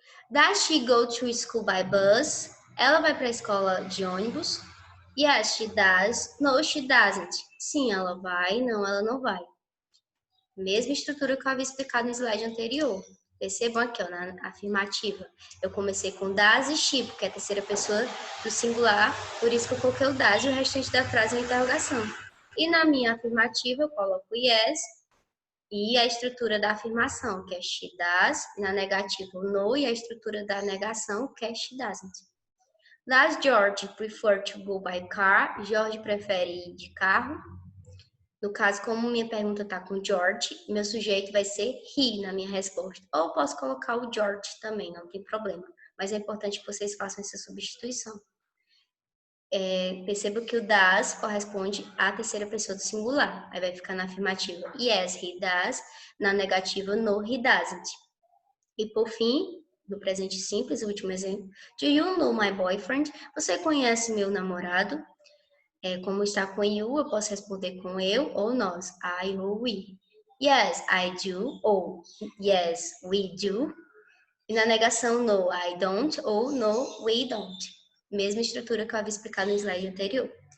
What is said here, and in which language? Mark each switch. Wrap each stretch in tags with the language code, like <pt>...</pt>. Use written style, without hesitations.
<en>Does she go to school by bus?</en> <pt>Ela vai para a escola de ônibus? Yes, she does. No, she doesn't. Sim, ela vai. Não, ela não vai. Mesma estrutura que eu havia explicado no slide anterior. Percebam aqui, ó, na afirmativa. Eu comecei com does e she, porque é a terceira pessoa do singular, por isso que eu coloquei o does e o restante da frase é interrogação. E na minha afirmativa eu coloco yes e a estrutura da afirmação, que é she does, na negativa o no, e a estrutura da negação, que é she doesn't.</pt> <en>Does George prefer to go by car?</en> <pt>George prefere ir de carro? No caso, como minha pergunta está com George, meu sujeito vai ser he na minha resposta. Ou posso colocar o George também, não tem problema. Mas é importante que vocês façam essa substituição. Perceba que o does corresponde à terceira pessoa do singular. Aí vai ficar na afirmativa yes, he does. Na negativa, no, he doesn't. E por fim, no presente simples, o último exemplo.</pt> <en>Do you know my boyfriend?</en> <pt>Você conhece meu namorado? Como está com you, eu posso responder com eu ou nós.</pt> <en>I ou we. Yes, I do. Ou yes, we do. E na negação, no, I don't. Ou no, we don't.</en> <pt>Mesma estrutura que eu havia explicado no slide anterior.</pt>